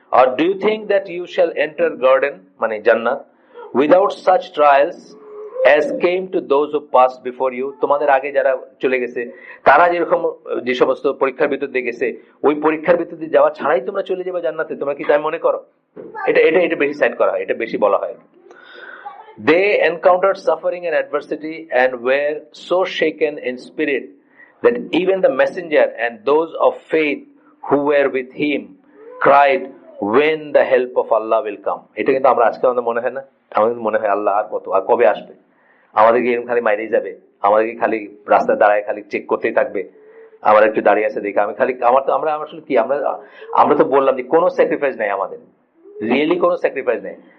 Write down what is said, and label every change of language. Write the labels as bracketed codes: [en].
[en] আর do you think that you shall enter garden, মানে জান্নাত, without such trials as came to those who passed before you? [bn] তোমাদের আগে যারা চলে গেছে, তারা যেরকম যে সমস্ত পরীক্ষার ভিতর দিয়ে গেছে, ওই পরীক্ষার ভিতর দিয়ে যাওয়া ছাড়াই তোমরা চলে যাবে জান্নাতে, তোমরা কি তাই মনে করো? এটা বেশি সাইড করা হয়, এটা বেশি বলা হয়। [en] They encountered suffering and adversity and were so shaken in spirit that even the messenger and those of faith who were with him cried, when the help of Allah will come? [bn] এটা কিন্তু আমরা আজকে আমাদের মনে হয় না, আমাদের মনে হয় আল্লাহ আর কত, আর কবে আসবে? আমাদেরকে এরকম খালি মাইরেই যাবে, আমাদেরকে খালি রাস্তায় দাঁড়ায় খালি চেক করতেই থাকবে, আমার একটু দাঁড়িয়ে আছে দেখে আমি খালি আমরা আসলে কি, আমরা তো বললাম যে কোনো স্যাক্রিফাইস নেই আমাদের, রিয়েলি কোনো স্যাক্রিফাইস নেই।